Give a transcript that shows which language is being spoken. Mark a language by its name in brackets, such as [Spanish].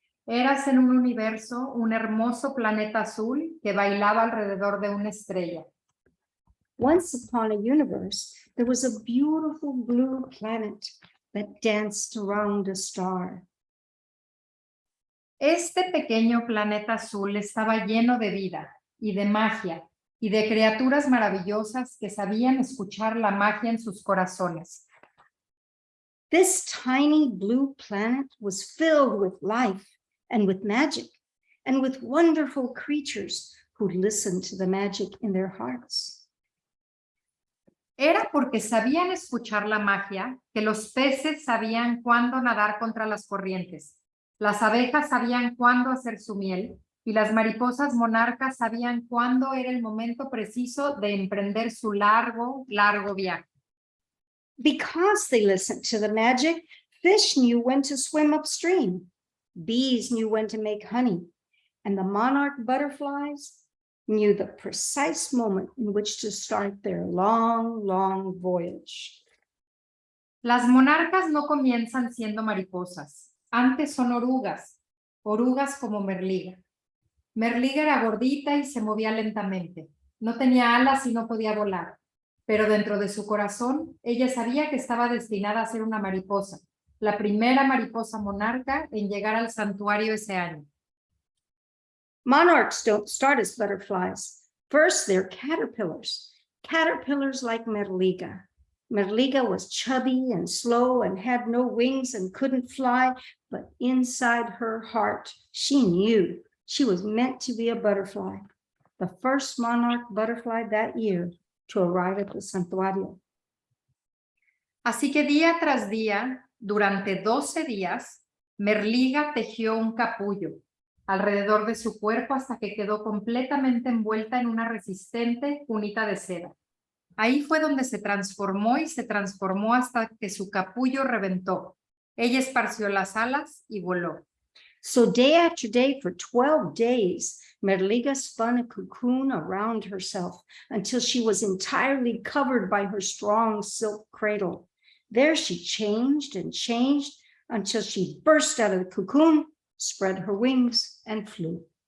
[Spanish] Eras en un universo, un hermoso planeta azul que bailaba alrededor de una estrella. [English] Once upon a universe, there was a beautiful blue planet that danced around a star. [Spanish] Este pequeño planeta azul estaba lleno de vida y de magia y de criaturas maravillosas que sabían escuchar la magia en sus corazones. [English] This tiny blue planet was filled with life and with magic and with wonderful creatures who listened to the magic in their hearts. [Spanish] Era porque sabían escuchar la magia que los peces sabían cuándo nadar contra las corrientes, las abejas sabían cuándo hacer su miel y las mariposas monarcas sabían cuándo era el momento preciso de emprender su largo, largo viaje. [English] Because they listened to the magic, fish knew when to swim upstream, bees knew when to make honey, and the monarch butterflies knew the precise moment in which to start their long, long voyage. [Spanish] Las monarcas no comienzan siendo mariposas, antes son orugas, orugas como Merliga. Merliga era gordita y se movía lentamente, no tenía alas y no podía volar, pero dentro de su corazón ella sabía que estaba destinada a ser una mariposa, la primera mariposa monarca en llegar al santuario ese año. [English] Monarchs don't start as butterflies. First, they're caterpillars, caterpillars like Merliga. Merliga was chubby and slow and had no wings and couldn't fly, but inside her heart, she knew she was meant to be a butterfly, the first monarch butterfly that year to arrive at the santuario. [Spanish] Así que día tras día, durante 12 días, Merliga tejió un capullo alrededor de su cuerpo hasta que quedó completamente envuelta en una resistente cunita de seda. Ahí fue donde se transformó y se transformó hasta que su capullo reventó. Ella esparció las alas y voló. [English] So day after day for 12 days, Merliga spun a cocoon around herself until she was entirely covered by her strong silk cradle. There she changed and changed until she burst out of the cocoon, spread her wings, and flew.